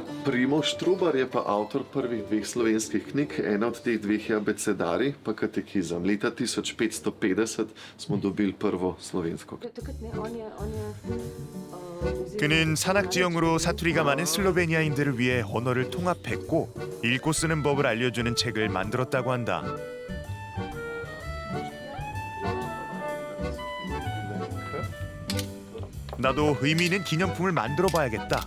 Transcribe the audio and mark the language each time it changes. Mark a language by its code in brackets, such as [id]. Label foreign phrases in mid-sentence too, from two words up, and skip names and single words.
[sl] Primož Trubar je pa avtor prvih dveh slovenskih knjig, ena od teh dveh je Abecedari, pa katekizem. Leta 1550 smo dobili prvo slovensko. [ko] 그는 산악 지형으로 사투리가 많은 슬로베니아인들을 위해 언어를 통합했고 읽고 쓰는 법을 알려주는 책을 만들었다고 한다. 나도 의미 있는 기념품을 만들어 봐야겠다.